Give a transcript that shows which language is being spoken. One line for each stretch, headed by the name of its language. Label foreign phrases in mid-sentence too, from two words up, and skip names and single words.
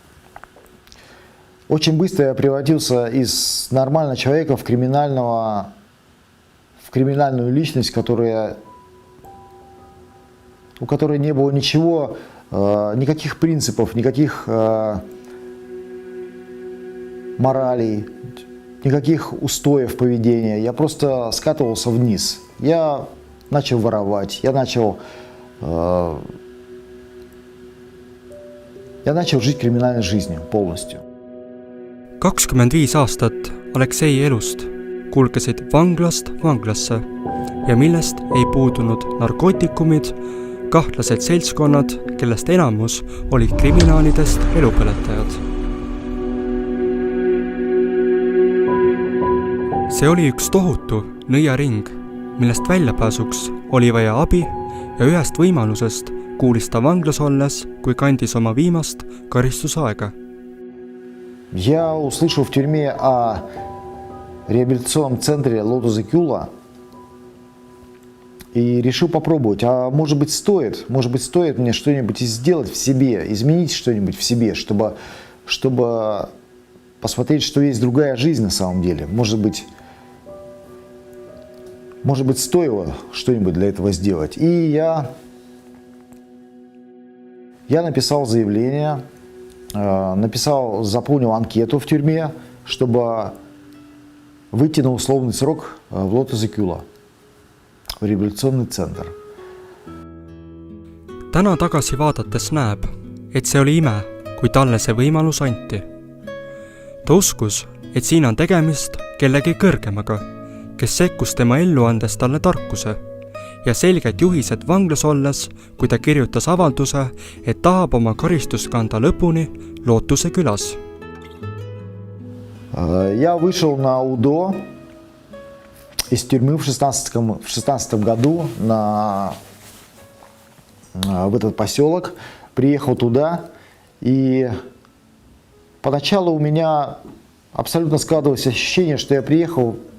Russian: Очень быстро я превратился из нормального человека в криминальную личность, у которой не было ничего, никаких принципов, никаких моралей, никаких устоев поведения. Я просто скатывался вниз. Я начал воровать, я начал жить криминальной жизнью полностью.
Estonian: 25 aastat Aleksei elust kulgesid vanglast vanglasse ja millest ei puudunud narkootikumid, kahtlased seltskonnad, kellest enamus olid kriminaalidest elupõletajad. See oli üks tohutu nõiaring, millest väljapääsuks oli vaja abi ja ühest võimalusest kuulis ta vanglas olles, kui kandis oma viimast karistusaega.
Russian: Я услышал в тюрьме о реабилитационном центре Lotus Equula и решил попробовать. А может быть стоит мне что-нибудь сделать в себе, изменить что-нибудь в себе, чтобы посмотреть, что есть другая жизнь на самом деле. Может быть стоило что-нибудь для этого сделать. И я написал заявление, заполнил анкету в тюрьме, чтобы выйти на условный срок в Lotus Equula, в реабилитационный центр.
Estonian: Täna tagasi vaadates näeb, et see oli ime, kui talle see võimalus anti. Ta uskus, et siin on tegemist kellegi kõrgemaga, kes sekkus tema ellu andes talle tarkuse ja selged juhised vanglas olles, kui ta kirjutas avalduse, et tahab oma karistust kanda lõpuni Lootuse külas.
Russian: Я вышел на УДО из тюрьмы в 16 году в этот поселок, приехал туда, и поначалу у меня абсолютно складывалось ощущение, что я приехал